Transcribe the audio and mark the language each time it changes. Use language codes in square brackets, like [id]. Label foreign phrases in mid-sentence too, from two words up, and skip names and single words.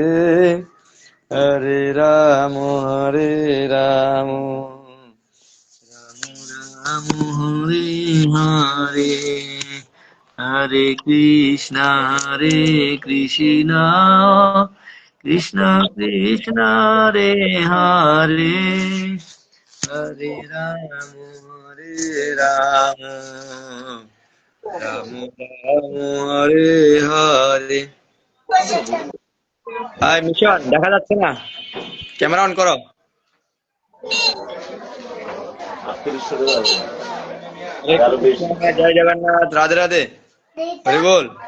[bn] Hare Rama, Hare Rama, Rama Rama, Hare Hare, Hare Krishna, Hare Krishna, Krishna Krishna, Hare Hare, Hare Rama, Hare Rama, Rama Rama, Hare Hare. হাই মিশন, দেখা যাচ্ছে না, ক্যামেরা অন করো। জয় জগন্নাথ, রাধে রাধে, হরি বল।